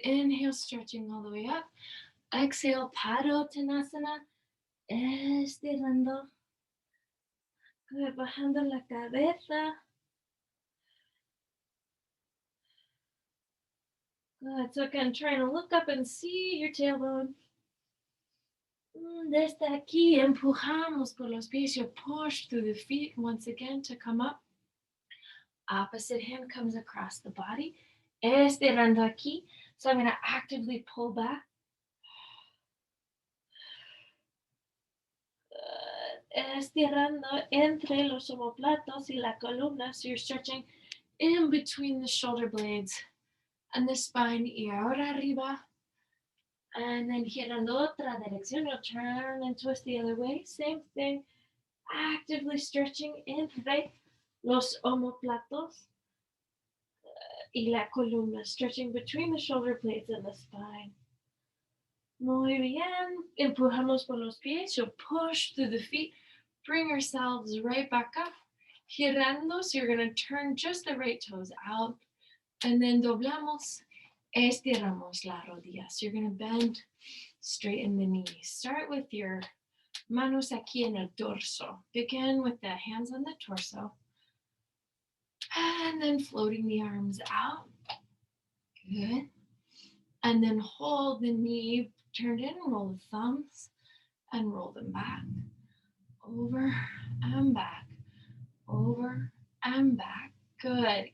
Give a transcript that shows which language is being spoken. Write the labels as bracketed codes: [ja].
[en] Inhale, stretching all the way up. Exhale, Padottanasana. [es] Estirando. [en] Good. [es] Bajando la cabeza. [en] Good. So again, trying to look up and see your tailbone. [es] Desde aquí, empujamos por los pies. [en] You push through the feet once again to come up. Opposite hand comes across the body. [es] Estirando aquí. [en] So I'm going to actively pull back. [es] Estirando entre los omoplatos y la columna. [en] So you're stretching in between the shoulder blades and the spine. [es] Y ahora arriba. [en] And then [es] girando otra dirección. [en] You'll turn and twist the other way. Same thing. Actively stretching [es] entre los omoplatos y la columna. [en] Stretching between the shoulder blades and the spine. [es] Muy bien. Empujamos por los pies. [en] You'll push through the feet. Bring ourselves right back up. Girando, so you're going to turn just the right toes out. And then [es] doblamos, estiramos la rodilla. [en] So you're going to bend, straighten the knees. Start with your [es] manos aquí en el torso. [en] Begin with the hands on the torso. And then floating the arms out. Good. And then hold the knee turned in, roll the thumbs, and roll them back. Over and back. Over and back. Good.